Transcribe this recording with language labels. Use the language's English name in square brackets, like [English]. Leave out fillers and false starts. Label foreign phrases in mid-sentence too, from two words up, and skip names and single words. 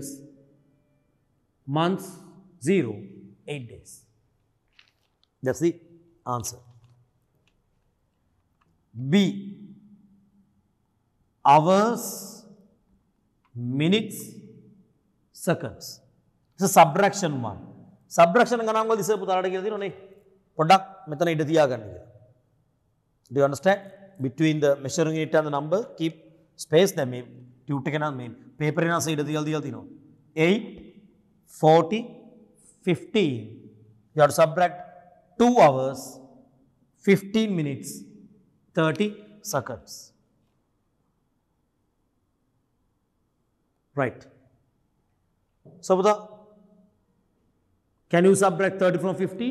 [English] Months 0, 8 days. That's the answer. B, hours, minutes, seconds. It's a subtraction one. [Sinhala] Subtraction ගණන් වල ඉස්සර පුතාලට කියලා තියෙනවා නේ. පොඩ්ඩක් මෙතන ඉඳ තියාගන්න කියලා. [English] Do you understand? Between the measuring unit and the number, keep space them [Sinhala] මේ ටියුට් එක නම් මේ paper එක නම් ඉඳ තියලා තියෙනවා. [English] 8 40, 15, you have to subtract 2 hours, 15 minutes, 30 seconds. Right. So, can you subtract 30 from 50?